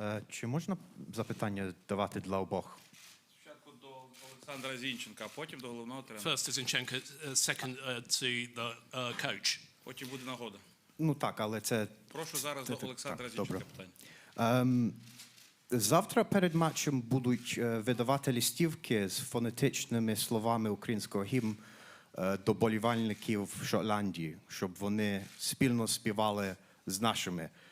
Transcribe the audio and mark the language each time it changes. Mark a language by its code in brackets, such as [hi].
[uk] Чи можна запитання давати для обох? Спочатку до Олександра Зінченка, а потім до головного тренера. [en] First to Zinchenko, second to the coach. [uk] Потім буде нагода. Ну так, але це... Прошу зараз до Олександра Зінченка добре. питання. Завтра перед матчем будуть видавати листівки з фонетичними словами українського гімну до болівальників Шотландії, щоб вони спільно співали з нашими.